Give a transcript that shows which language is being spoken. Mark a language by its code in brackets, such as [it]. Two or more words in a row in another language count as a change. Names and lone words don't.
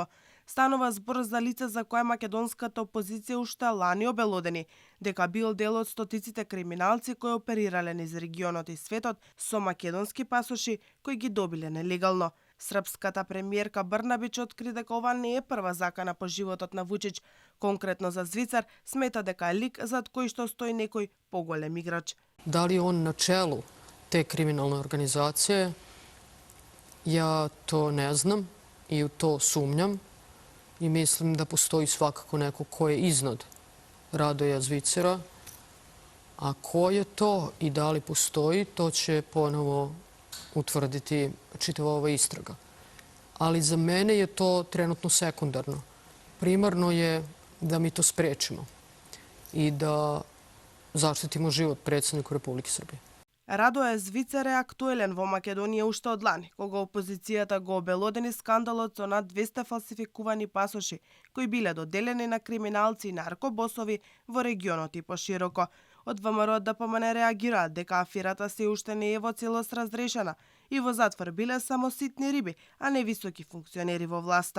[mk] Станува збор за лице за кое македонската опозиција уште лани обелодени, дека бил дел од стотиците криминалци кои оперирале низ регионот и светот со македонски пасоши кои ги добиле нелегално. Српската премиерка Брнабич откри дека ова не е прва закана по животот на Вучич. Конкретно за Звицер смета дека е лик зад кој што стои некој поголем играч. [sr] Дали je on na čelu te kriminalne organizacije, ja to ne znam i u to sumnjam i mislim da postoji svakako neko ko je iznad Radoja Zvicera, a ko je to i da li postoji, to će ponovo utvrditi čitava ova istraga. Ali za mene je to trenutno sekundarno. Primarno je da mi to sprečimo i da zaštitimo život predsjedniku Republike Srbije. [mk] Радоје Звицер е актуелен во Македонија уште од лани, кога опозицијата го обелодени скандалот со над 200 фалсификувани пасоши, кои биле доделени на криминалци и наркобосови во регионот и пошироко. Од ВМРО ДПМН реагираат дека аферата се уште не е во целост разрешена и во затвор биле само ситни риби, а не високи функционери во власта.